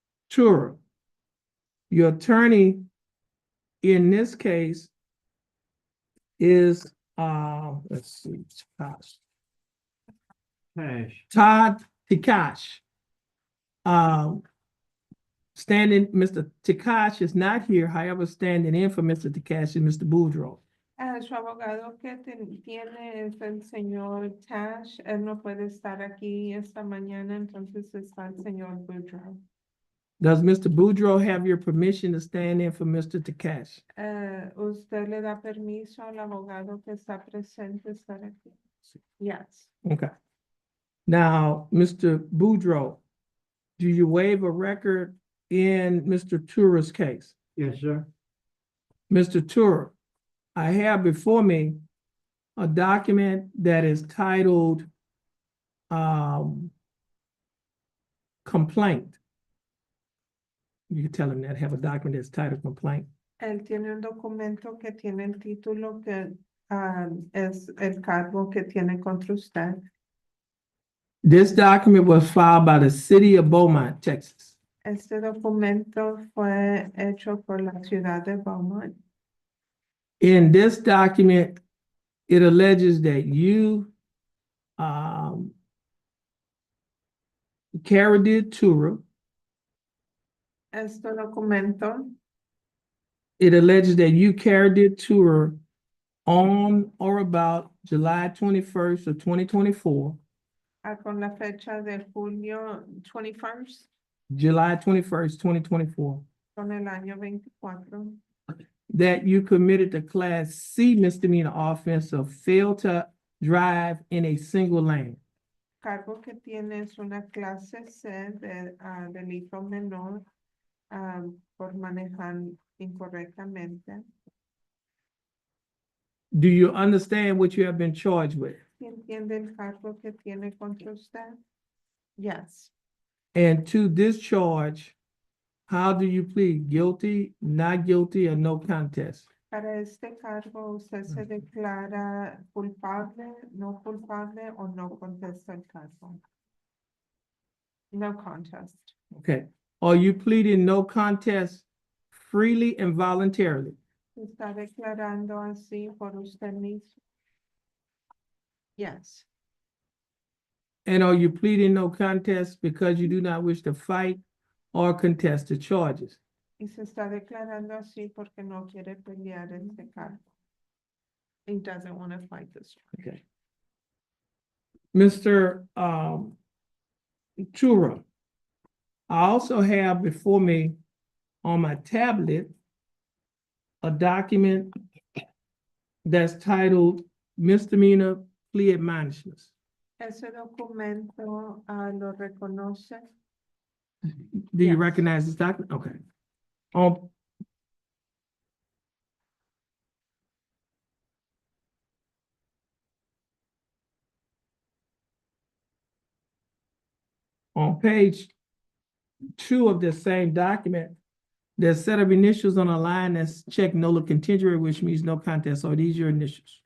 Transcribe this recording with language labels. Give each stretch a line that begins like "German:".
English: Tura, your attorney in this case is, let's see, Tash. Todd Tikash. Mr. Tikash is not here, however, standing in for Mr. Tikash is Mr. Boudreaux.
Spanish: Su abogado que tiene es el señor Tash. Él no puede estar aquí esta mañana, entonces está el señor Boudreaux.
English: Does Mr. Boudreaux have your permission to stand in for Mr. Tikash?
Spanish: ¿Usted le da permiso al abogado que está presente estar aquí?
English: Yes. Okay. Now, Mr. Boudreaux, do you waive a record in Mr. Tura's case? Yes, sir. Mr. Tura, I have before me a document that is titled complaint. You can tell him that, have a document that's titled complaint.
Spanish: Él tiene un documento que tiene el título que es el cargo que tiene contra usted.
English: This document was filed by the city of Beaumont, Texas.
Spanish: Este documento fue hecho por la ciudad de Beaumont.
English: In this document, it alleges that you, Caradid Tura,
Spanish: Este documento
English: it alleges that you, Caradid Tura, on or about July 21st of 2024,
Spanish: con la fecha de julio 21st,
English: July 21st, 2024,
Spanish: con el año 24,
English: that you committed the Class C misdemeanor offense of fail to drive in a single lane.
Spanish: cargo que tiene es una clase C de delito menor por manejar incorrectamente.
English: Do you understand what you have been charged with?
Spanish: ¿Sí entiende el cargo que tiene contra usted?
English: Yes. And to this charge, how do you plead? Guilty, not guilty, or no contest?
Spanish: Para este cargo, ¿usted se declara culpable, no culpable o no contesta el cargo?
English: No contest. Okay. Are you pleading no contest freely and voluntarily?
Spanish: ¿Se está declarando así por usted mismo?
English: Yes. And are you pleading no contest because you do not wish to fight or contest the charges?
Spanish: Y se está declarando así porque no quiere pelear este cargo.
English: He doesn't want to fight this. Okay. Mr. Chura, I also have before me on my tablet a document that's titled Misdemeanor Plea Admonishments.
Spanish: Ese documento lo reconoce.
English: Do you Yes. recognize this document? Okay. On page 2 of the same document, there's a set of initials on a line that's checked nolo contingere, which means no contest. Are these your initials?